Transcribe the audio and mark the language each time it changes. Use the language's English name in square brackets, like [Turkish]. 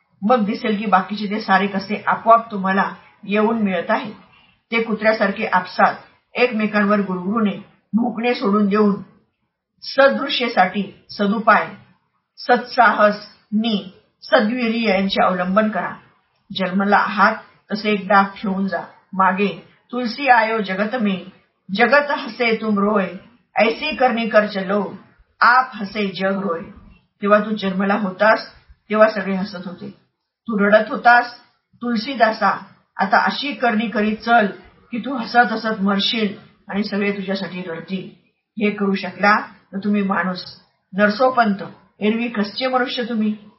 [Marathi] मग दिसेल की बाकीचे ते सारे कसे आपोआप तुम्हाला येऊन मिळत आहे. ते कुत्र्यासारखे आपसात एकमेकांवर गुरगुरणे, भुंकणे सोडून देऊन सदृश्येसाठी सदुपाय, सत्साहस नि सद्वीर्य यांचे अवलंबन करा. जन्मला आहात तसे एक डाग ठेवून जा. [Hindi] मागे तुलसी आयो जगत में, जगत हसे तुम रोय, ऐसी करनी कर चलो, आप हसे जग रोय. [Marathi] तेव्हा तू जन्मला होतास तेव्हा सगळे हसत होते. तू रडत होतास, तुलसीदासा आता अशी करणी करीत चल की तू हसत हसत मरशील आणि सगळे तुझ्यासाठी रडतील. हे करू शकला तर तुम्ही माणूस. नरसोपंत, एरवी कसचे मनुष्य तुम्ही.